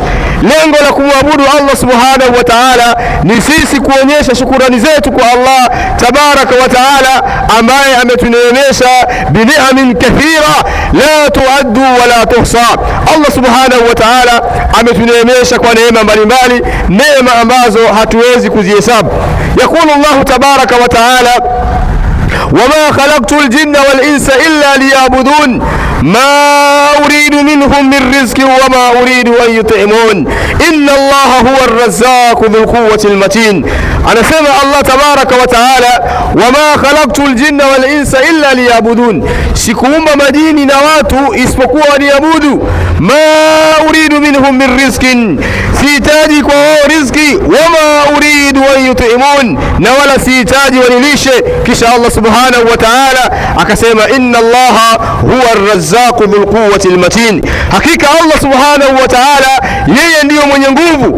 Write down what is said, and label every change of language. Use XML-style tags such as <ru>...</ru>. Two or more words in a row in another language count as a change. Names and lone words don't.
<sw>Lengo la kumwabudu</sw> <ar>الله سبحانه وتعالى</ar> <sw>ni sisi kuonyesha shukrani zetu kwa</sw> <ar>الله تبارك وتعالى,</ar> <sw>ambaye ametuneemesha</sw> <ar>بنعم كثيرة لا تعد ولا تحصى. الله سبحانه وتعالى</ar> <sw>ametuneemesha kwa neema mbalimbali, neema ambazo hatuwezi kuzihesabu.</sw> <ar>يقول الله تبارك وتعالى: وما خلقت الجن والإنس إلا ليعبدون ما أريد منهم من رزق وما أريد أن يطعمون إن الله هو الرزاق ذو القوة المتين. أنا سمع الله تبارك وتعالى: وما خلقت الجن والإنس إلا ليعبدون,</ar> <sw>sikuumba majini na watu isipokuwa waniabudu.</sw> <ar>ما أريد منهم من رزق,</ar> <sw>sihitaji kwa wao riziki.</sw> <ar>وما أريد أن يطعمون,</ar> <sw>na wala sihitaji wanilishe. Kisha</sw> <ar>الله سبحانه وتعالى</ar> <sw>akasema:</sw> <ar>إن الله هو الرزاق ذو القوة المتين,</ar> <sw>hakika</sw> <ar>الله سبحانه وتعالى</ar> <sw>yeye ndiyo mwenye nguvu.</sw>